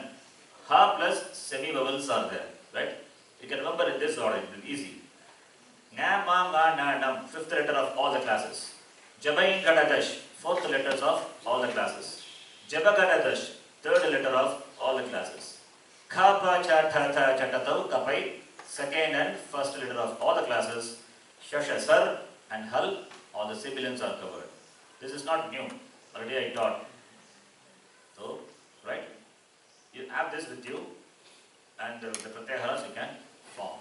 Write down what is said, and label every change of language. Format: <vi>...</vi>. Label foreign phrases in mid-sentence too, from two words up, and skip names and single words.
<en>Ha plus semi vowels are there. Right? You can remember in this order, it is easy.</en> <sa>ञ, म, ङ, ण, णम्.</sa> <en>Fifth letter of all the classes.</en> <sa>झभञ्, घढधष्.</sa> <en>Fourth letters of all the classes.</en> <sa>जबगडदश्.</sa> <en>Third letter of all the classes.</en> <sa>खफ, छ, ठ, थ, चटतव्, कपय्,</sa> <en>second and first letter of all the classes.</en> <sa>शष, सर्</sa> <en>and hal, all the sibilants are covered. This is not new. Already I taught. So, right? You have this with you and the pratyaharas you can form.</en>